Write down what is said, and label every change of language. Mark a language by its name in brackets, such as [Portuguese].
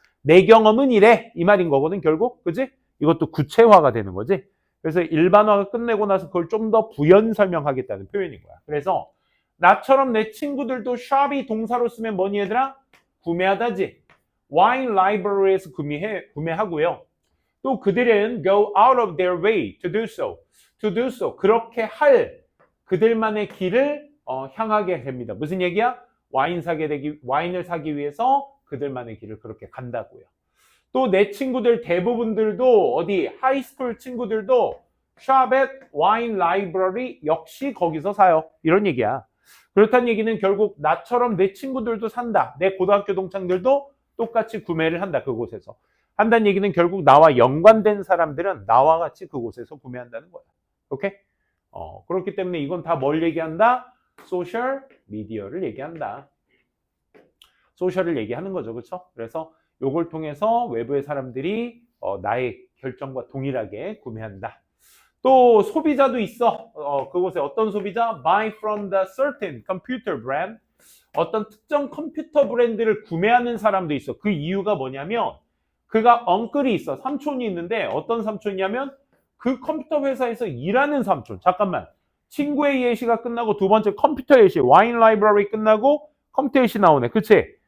[Korean] 내 경험은 이래. 이 말인 거거든, 결국. 그지? 이것도 구체화가 되는 거지. 그래서 일반화가 끝내고 나서 그걸 좀 더 부연 설명하겠다는 표현인 거야. 그래서 나처럼 내 친구들도 샵이 동사로 쓰면 뭐니 얘들아? 구매하다지. 와인 라이브러리에서 구매하고요. 또 그들은 [English] go out of their way to do so. to do so. [Korean] 그렇게 할 그들만의 길을 향하게 됩니다. 무슨 얘기야? 와인을 사기 위해서 그들만의 길을 그렇게 간다고요. 또 내 친구들 대부분들도 어디 하이스쿨 친구들도 [English] shop at wine library [Korean] 역시 거기서 사요. 이런 얘기야. 그렇다는 얘기는 결국 나처럼 내 친구들도 산다. 내 고등학교 동창들도 똑같이 구매를 한다. 그곳에서. 한다는 얘기는 결국 나와 연관된 사람들은 나와 같이 그곳에서 구매한다는 거야. 오케이? 그렇기 때문에 이건 다 뭘 얘기한다? 소셜 미디어를 얘기한다. 소셜을 얘기하는 거죠. 그렇죠? 그래서 요걸 통해서 외부의 사람들이 나의 결정과 동일하게 구매한다. 또 소비자도 있어. 그곳에 어떤 소비자? [English] Buy from the certain computer brand. [Korean] 어떤 특정 컴퓨터 브랜드를 구매하는 사람도 있어. 그 이유가 뭐냐면 그가 엉클이 있어. 삼촌이 있는데 어떤 삼촌이냐면 그 컴퓨터 회사에서 일하는 삼촌. 잠깐만. 친구의 예시가 끝나고 두 번째 컴퓨터 예시, 와인 라이브러리 끝나고 컴퓨터 예시 나오네. 그치?